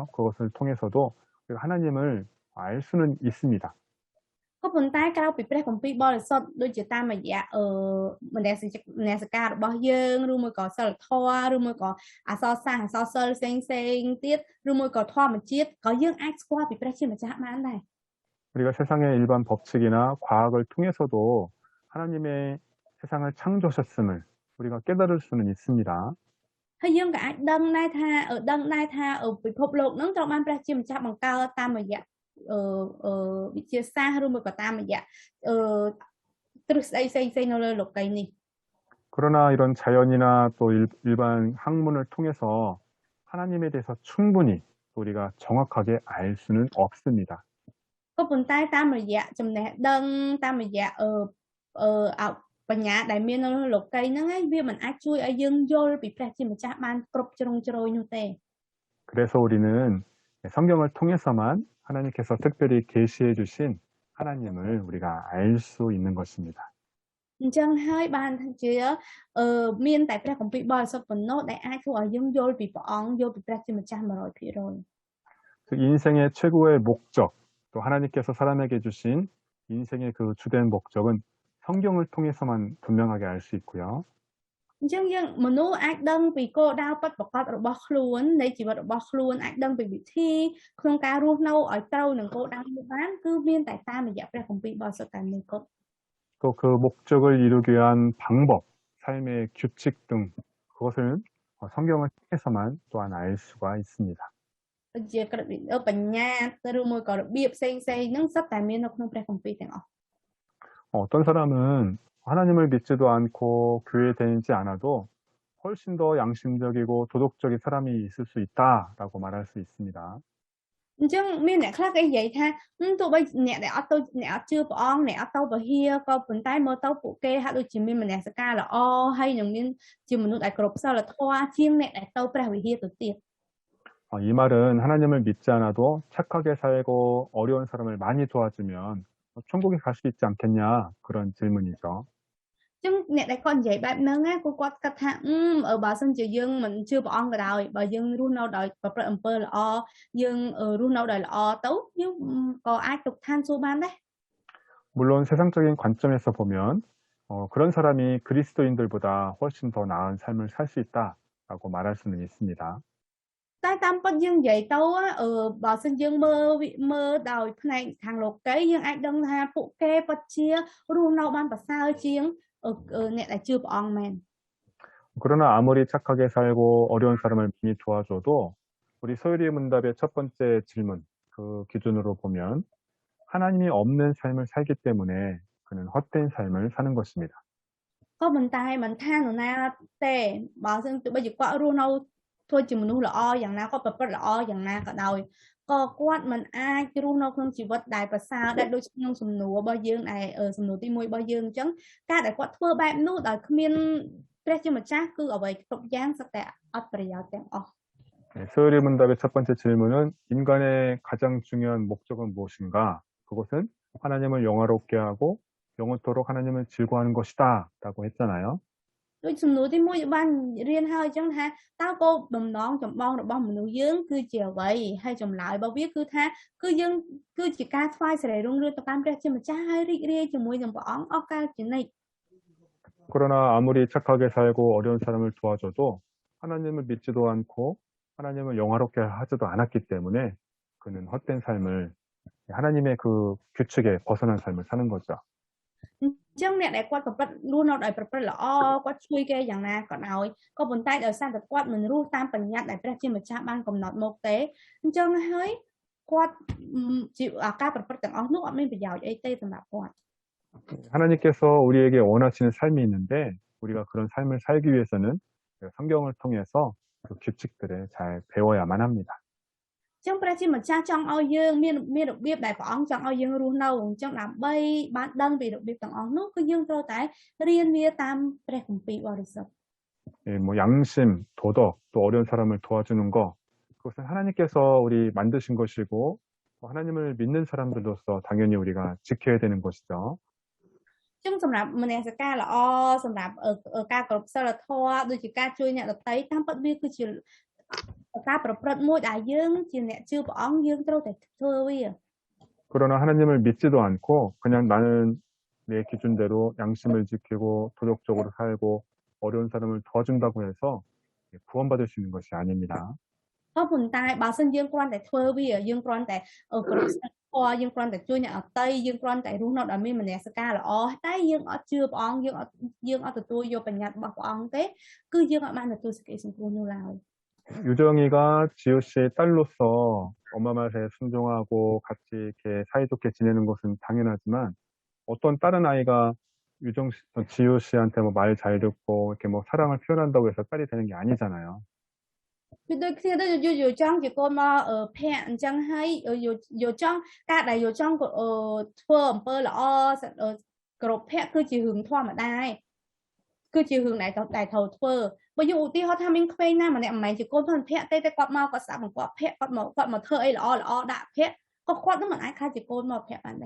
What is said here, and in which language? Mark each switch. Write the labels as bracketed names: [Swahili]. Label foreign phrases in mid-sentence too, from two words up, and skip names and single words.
[Korean] 그것을 통해서도 우리가 하나님을 알 수는 있습니다. [Khmer] ក៏ប៉ុន្តែក្រៅពីព្រះគម្ពីរបរិសុទ្ធដូចជាតាមរយៈមនសិការរបស់យើងឬមួយក៏សិលធម៌ឬមួយក៏អក្សរសាស្ត្រអក្សរសិល្ប៍ផ្សេងទៀតឬមួយក៏ធម្មជាតិក៏យើងអាចស្គាល់ពីព្រះជាម្ចាស់បានដែរ [Korean] 우리가 세상의 일반 법칙이나 과학을 통해서도 하나님의 세상을 창조하셨음을 우리가 깨달을 수는 있습니다. [Khmer] ហើយយើងក៏អាចដឹងដែរថាពិភពលោកហ្នឹងត្រូវបានព្រះជាម្ចាស់បង្កើតតាមរយៈវិទ្យាសាស្ត្រឬមួយក៏តាមរយៈទ្រឹស្ដីផ្សេងនៅលើលោកីយ៍នេះ [Korean] 그러나 이런 자연이나 또 일반 학문을 통해서 하나님에 대해서 충분히 우리가 정확하게 알 수는 없습니다. [Khmer] ក៏ប៉ុន្តែតាមរយៈចំណេះដឹងតាមរយៈបញ្ញាដែលមាននៅលោកីយ៍ហ្នឹងឯងវាមិនអាចជួយឲ្យយើងយល់ពីព្រះជាម្ចាស់បានគ្រប់ជ្រុងជ្រោយនោះទេ [Korean] 그래서 우리는 성경을 통해서만 하나님께서 특별히 계시해 주신 하나님을 우리가 알 수 있는 것입니다. [Khmer] អញ្ចឹងហើយបានជាមានតែព្រះគម្ពីរបរិសុទ្ធប៉ុណ្ណោះដែលអាចធ្វើឲ្យយើងយល់ពីព្រះអង្គយល់ពីព្រះជាម្ចាស់ 100% [Korean] 그 인생의 최고의 목적, 또 하나님께서 사람에게 주신 인생의 그 주된 목적은 성경을 통해서만 분명하게 알 수 있고요. [Khmer] អញ្ចឹងយើងមនុស្សអាចដឹងពីគោលដៅពិតប្រាកដរបស់ខ្លួននៃជីវិតរបស់ខ្លួនអាចដឹងពីវិធីក្នុងការរស់នៅឲ្យត្រូវនឹងគោលដៅនេះបានគឺមានតែតាមរយៈព្រះគម្ពីរបរិសុទ្ធតែមួយគត់ [Korean] 또 그 목적을 이루기 위한 방법, 삶의 규칙 등 그것을 성경을 통해서만 또한 알 수가 있습니다. [Khmer] ជាក្រឹតវិន័យបញ្ញាឬមួយក៏របៀបផ្សេងៗហ្នឹងសុទ្ធតែមាននៅក្នុងព្រះគម្ពីរទាំងអស់ [Korean] 어떤 사람은 하나님을 믿지도 않고 교회에 다니지 않아도 훨씬 더 양심적이고 도덕적인 사람이 있을 수 있다라고 말할 수 있습니다. [Khmer] អញ្ចឹងមានអ្នកខ្លះគេនិយាយថាទោះបីអ្នកដែលអត់ជឿព្រះអង្គអ្នកអត់ទៅពហិក៏ប៉ុន្តែមើលទៅពួកគេហាក់ដូចជាមានមនសិការល្អហើយនឹងមានជាមនុស្សដែលគ្រប់សិលធម៌ជាងអ្នកដែលទៅព្រះវិហារទៅទៀត [Korean] 이 말은 하나님을 믿지 않아도 착하게 살고 어려운 사람을 많이 도와주면 천국에 갈 수 있지 않겠냐 그런 질문이죠. [Khmer] ចឹងអ្នកដែលគាត់និយាយបែបហ្នឹងណាគាត់គិតថាបើសិនជាយើងមិនជឿព្រះអង្គក៏ដោយបើយើងរស់នៅដោយប្រព្រឹត្តអំពើល្អយើងរស់នៅដោយល្អទៅយើងក៏អាចទៅឋានសួគ៌បានដែរ [Korean] 물론 세상적인 관점에서 보면 그런 사람이 그리스도인들보다 훨씬 더 나은 삶을 살 수 있다라고 말할 수는 있습니다. [Khmer] តែតាមពិតយើងនិយាយទៅបើសិនយើងមើលដោយផ្នែកខាងលោកីយើងអាចដឹងថាពួកគេពិតជារស់នៅបានប្រសើរជាងអ្នកដែលជឿព្រះអង្គមែន [Korean] 그러나 아무리 착하게 살고 어려운 사람을 많이 도와줘도 우리 소율이 문답의 첫 번째 질문 그 기준으로 보면 하나님이 없는 삶을 살기 때문에 그는 헛된 삶을 사는 것입니다. [Khmer] ក៏ប៉ុន្តែមិនថានរណាទេបើសិនទោះបីជាគាត់រស់នៅធ្វើជាមនុស្សល្អយ៉ាងណាគាត់ប្រព្រឹត្តល្អយ៉ាងណាក៏ដោយក៏គាត់មិនអាចរស់នៅក្នុងជីវិតដែលប្រសើរដែលដូចក្នុងសំណួររបស់យើងដែលសំណួរទី1របស់យើងអញ្ចឹងការដែលគាត់ធ្វើបែបនោះដោយគ្មានព្រះជាម្ចាស់គឺអ្វីគ្រប់យ៉ាងសុទ្ធតែអត់ប្រយោជន៍ទាំងអស់ [Korean] 네, 소요리 문답의 첫 번째 질문은 인간의 가장 중요한 목적은 무엇인가? 그것은 하나님을 영화롭게 하고 영원토록 하나님을 즐거워하는 것이다 라고 했잖아요. [Khmer] ដូចសំណួរទី1បានរៀនហើយអញ្ចឹងថាតើគោលបំណងចម្បងរបស់មនុស្សយើងគឺជាអ្វីហើយចម្លើយរបស់វាគឺថាគឺយើងគឺជាការថ្វាយសេរីរុងរឿងទៅកាន់ព្រះជាម្ចាស់ហើយរីករាយជាមួយនឹងព្រះអង្គអស់កលជានិច្ច [Korean] 그러나 아무리 착하게 살고 어려운 사람을 도와줘도 하나님을 믿지도 않고 하나님을 영화롭게 하지도 않았기 때문에 그는 헛된 삶을 하나님의 그 규칙에 벗어난 삶을 사는 거죠. [Khmer] អញ្ចឹងអ្នកដែលគាត់ប្រព្រឹត្តរស់នៅដោយប្រព្រឹត្តល្អគាត់ជួយគេយ៉ាងណាក៏ដោយក៏ប៉ុន្តែដោយសារតែគាត់មិនរស់តាមបញ្ញត្តិដែលព្រះជាម្ចាស់បានកំណត់មកទេអញ្ចឹងហើយគាត់ជាការប្រព្រឹត្តទាំងអស់នោះអត់មានប្រយោជន៍អីទេសម្រាប់គាត់ [Korean] 하나님께서 우리에게 원하시는 삶이 있는데 우리가 그런 삶을 살기 위해서는 성경을 통해서 그 규칙들을 잘 배워야만 합니다. [Khmer] អញ្ចឹងព្រះជាម្ចាស់ចង់ឲ្យយើងមានរបៀបដែលព្រះអង្គចង់ឲ្យយើងរស់នៅអញ្ចឹងដើម្បីបានដឹងពីរបៀបទាំងអស់នោះគឺយើងត្រូវតែរៀនវាតាមព្រះគម្ពីរបរិសុទ្ធ [Korean] 예, 뭐 양심, 도덕, 또 어려운 사람을 도와주는 거 그것은 하나님께서 우리 만드신 것이고 또 하나님을 믿는 사람들로서 당연히 우리가 지켜야 되는 것이죠. [Khmer] អញ្ចឹងសម្រាប់មនសិការល្អសម្រាប់ការគោរពសិលធម៌ដូចជាការជួយអ្នកដទៃតាមពិតវាគឺជាការប្រព្រឹត្តមួយដែលយើងជាអ្នកជឿព្រះអង្គយើងត្រូវតែធ្វើវា [Korean] 그러나 하나님을 믿지도 않고 그냥 나는 내 기준대로 양심을 지키고 도덕적으로 살고 어려운 사람을 도와준다고 해서 구원받을 수 있는 것이 아닙니다. [Khmer] ក៏ប៉ុន្តែបើសិនយើងគ្រាន់តែធ្វើវាយើងគ្រាន់តែគោរពសិលធម៌យើងគ្រាន់តែជួយអ្នកដទៃយើងគ្រាន់តែរស់នៅដោយមានមនសិការល្អតែយើងអត់ជឿព្រះអង្គយើងអត់ទទួលយកបញ្ញត្តិរបស់ព្រះអង្គទេគឺយើងអត់បានទទួលសេចក្តីសង្គ្រោះនោះឡើយ [Korean] 유정이가 지효 씨의 딸로서 엄마 말에 순종하고 같이 이렇게 사이좋게 지내는 것은 당연하지만 어떤 다른 아이가 지효 씨한테 뭐 말 잘 듣고 이렇게 뭐 사랑을 표현한다고 해서 딸이 되는 게 아니잖아요. [Khmer] វាដូចគ្នាទៅយកចង់ជាកូនមកភ័ក្រអញ្ចឹងហើយយកចង់ការដែលយកចង់ធ្វើអំពើល្អគ្រប់ភ័ក្រគឺជារឿងធម្មតាឯងគឺជារឿងដែលត្រូវធ្វើបើយកឧទាហរណ៍ថាមានក្មេងណាម្នាក់មិនមែនជាកូនផងភ័ក្រទេគាត់មកគាត់ស្ដាប់បង្គាប់ភ័ក្រគាត់មកធ្វើអីល្អដាក់ភ័ក្រក៏គាត់នឹងមិនអាចខ្លាចជាកូនមកភ័ក្របានដែរ